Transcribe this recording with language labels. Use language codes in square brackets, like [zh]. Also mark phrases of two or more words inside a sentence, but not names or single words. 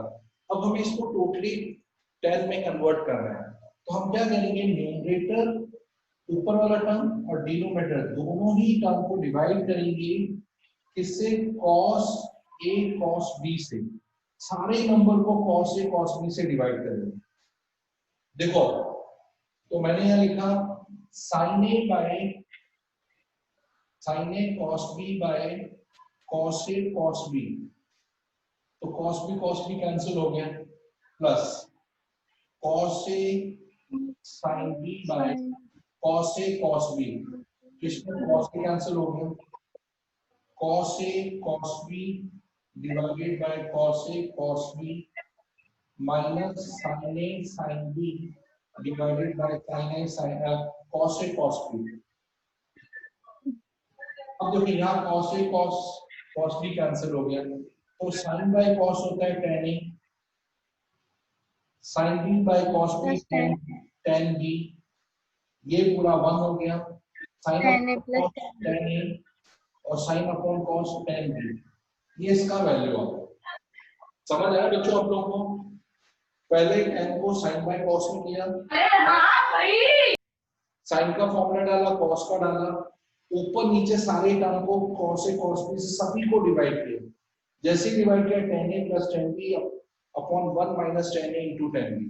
[hi] अब हमें इसको टोटली 10 में कन्वर्ट करना है, तो हम क्या करेंगे, न्यूमरेटर ऊपर वाला टर्म और डिनोमिनेटर दोनों ही टर्म को डिवाइड करेंगे किससे, cos a cos b से। सारे नंबर को cos a cos b से डिवाइड करेंगे। देखो तो मैंने यहाँ लिखा sin a बाय sin a cos b बाय cos a cos b, तो cos b कैंसिल हो गया, प्लस [en] cos a sin b बाय cos a cos b, इसमें cos a कैंसिल हो गया, cos a cos b divided by cos A cos B minus sin A sin B divided by sin A sin cos A cos B। [hi] अब देखो यहाँ cos A cos B कैंसिल हो गया, तो sin by cos होता है tan A, [en] sin B by cos B Plus tan [hi] tan B, ये पूरा 1 हो गया, sin [en] tan A upon plus [hi] cos tan A और [en] sin upon cos [hi] tan B, ये इसका वैल्यू आ गया। समझ आया बच्चों आप लोगों को? पहले tan को sin by cos में किया, sin का फॉर्मूला डाला, cos का डाला, ऊपर नीचे सारे टर्म को cos A cos B से सभी को डिवाइड किया, जैसे डिवाइड किया [en] tan A plus tan B upon 1 minus tan A into tan B.